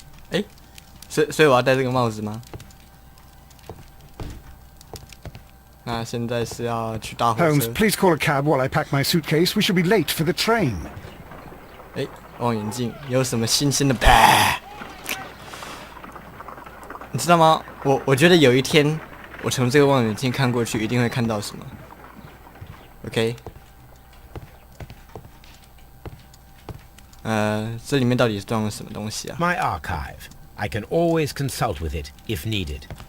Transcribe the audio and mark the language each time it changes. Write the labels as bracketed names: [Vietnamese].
[Chinese] 哎，所以我要戴这个帽子吗？那现在是要去搭火 [English] Holmes, [Chinese] 车。 [English] please call a cab while I pack my suitcase. We shall be late for the train. [Chinese] 哎，望远镜有什么新鲜的？啪！你知道吗？我觉得有一天，我从这个望远镜看过去，一定会看到什么。 OK。这里面到底装了什么东西啊？ [English] My archive. I can always consult with it, if needed.